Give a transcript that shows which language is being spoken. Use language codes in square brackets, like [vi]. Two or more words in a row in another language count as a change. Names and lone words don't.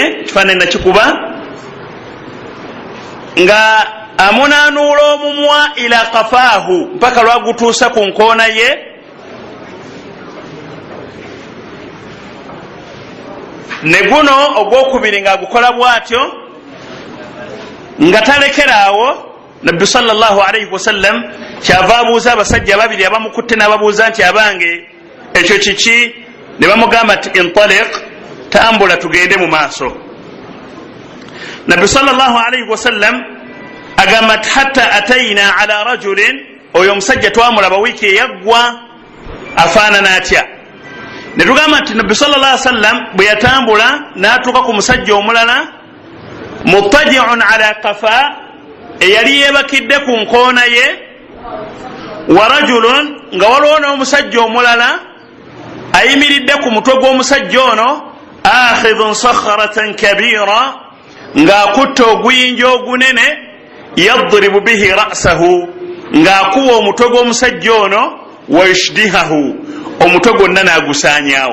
[lg] Ekifaananyi nakikuba nga amunaanuula omumwa [ar] إلى قفاه [lg] mpaka lwagutuusa ku nkoona ye. Ne guno ogwokubiri ng'agukola bw'atyo nga talekeraawo. Nabbi [ar] صلى الله عليه وسلم [lg] kyava abuuza abasajja babiri abamukutte n'ababuuza nti abange ekyo kiki? Ne bamugamba nti intaliq, tambula tugende mu maaso. Nabbi [ar] صلى الله عليه وسلم [lg] agamba nti [ar] حتى أتينا على رجل, [lg] oyo omusajja twamulaba wiiki eyaggwa afaanana atya. Ne tugamba nti Nabbi [ar] صلى الله عليه وسلم [lg] bwe yatambula n'atuuka ku musajja omulala [ar] مضطجع على قفا, [lg] eyali yeebakidde ku nkoona ye, [ar] ورجل, [lg] nga waliwo n'omusajja omulala ayimiridde ku mutwe gw'omusajja ono, [ar] آخذ صخرة كبيرة, [lg] ng'akutte oguyinja ogunene, [ar] يضرب به رأسه, [lg] ng'akuba omutwe gw'omusajja ono, [ar] ويشدخه, [lg] omutwe gwonna n'agusaanyaawo.